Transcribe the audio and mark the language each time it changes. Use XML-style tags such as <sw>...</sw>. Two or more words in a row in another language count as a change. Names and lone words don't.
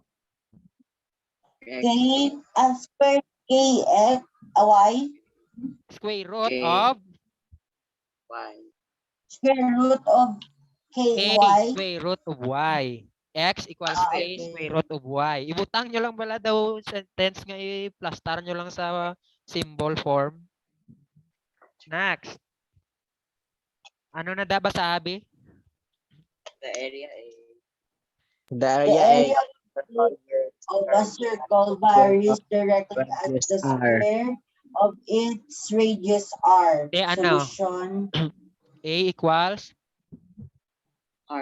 <en>K square kx y square root K. of Y. square root of k ky. square root of y. X equals k Okay. square root of y.</en> <hil>Ibutang nyo lang bala daw sentence nga i-plastar nyo lang sa</hil> <en>symbol form. Next.</en> <hil>Ano na da ba sabi?</hil> <en>The area is The area of a circle varies directly as the square of its radius r.</en> <hil>Eh, ano?</hil> <en>Solution A equals R</en>